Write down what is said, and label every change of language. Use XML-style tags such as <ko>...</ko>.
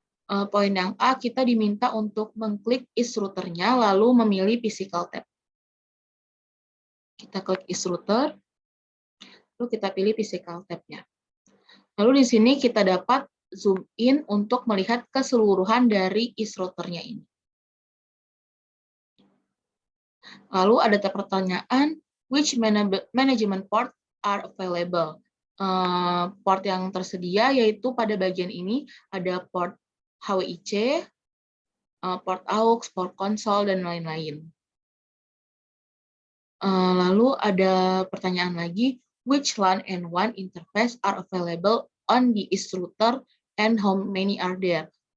<id>Poin yang A, kita diminta untuk mengklik is routernya, lalu memilih physical tab. Kita klik is router, lalu kita pilih physical tab-nya. Lalu di sini kita dapat zoom in untuk melihat keseluruhan dari is routernya ini. Lalu ada pertanyaan,</id> <en>which management port are available?</en> <id>Port yang tersedia yaitu pada bagian ini ada port HWIC, port AUX, port konsol, dan lain-lain. Lalu ada pertanyaan lagi,</id> <en>which LAN and WAN interface are available on the is router and how many are there?</en>